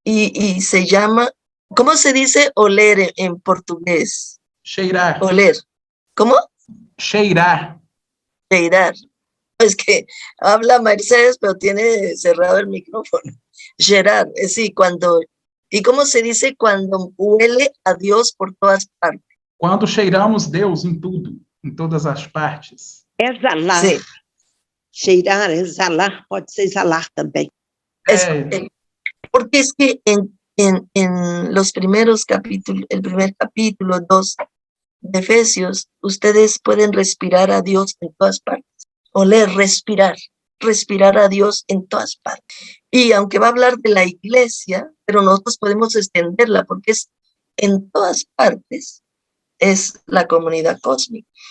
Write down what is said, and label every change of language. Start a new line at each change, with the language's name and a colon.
Spanish: Y se llama, ¿cómo se dice oler en portugués?
Portuguese: Cheirar.
Spanish: Oler. ¿Cómo?
Portuguese: Cheirar. Cheirar.
Spanish: Es que habla Mercedes, pero tiene cerrado el micrófono. Gerard, sí, cuando... ¿Y cómo se dice cuando huele a Dios por todas partes?
Portuguese: Quando cheiramos Deus em tudo, em todas as partes. Exalar.
Spanish: Sí.
Portuguese: Cheirar, exalar, pode ser exalar também.
Spanish: Porque es que en los primeros capítulos, el primer capítulo 2 de Efesios, ustedes pueden respirar a Dios en todas partes. Oler, respirar a Dios en todas partes. Y aunque va a hablar de la iglesia, pero nosotros podemos extenderla porque es en todas partes, es la comunidad cósmica.